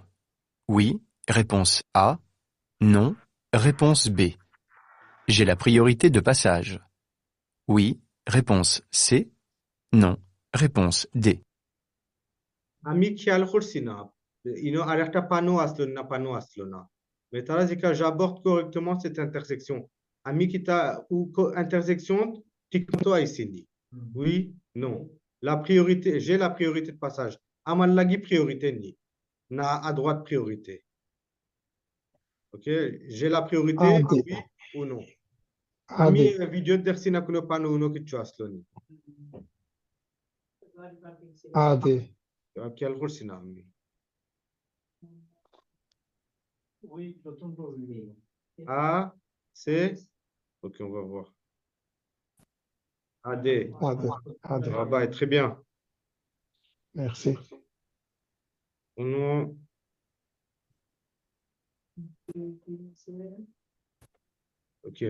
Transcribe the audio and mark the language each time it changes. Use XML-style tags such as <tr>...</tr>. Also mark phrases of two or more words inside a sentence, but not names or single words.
<fr>Oui, réponse A. Non, réponse B. J'ai la priorité de passage. Oui, réponse C. Non, réponse D.</fr> <syl>আমি খেয়াল করছি না ইনো আরেকটা পানো আসলো না mais তারা জিকা</syl> <fr>j'aborde correctement cette intersection</fr> <syl>আমি কিতা</syl> <fr>ou intersection</fr> <syl>ঠিকমতো আইছিনি</syl> <fr>oui non la priorité j'ai la priorité de passage</fr> <syl>আমার লাগি priorité নি না</syl> <fr>à droite priorité OK j'ai la priorité oui ou non আমি ভিডিও দেখছি না কোনো পানো উনো কিছু আসলো নি খেয়াল করছি না আমি A, C, ok, on va voir. AD. Ah bah, très bien. Merci. Okay.</fr>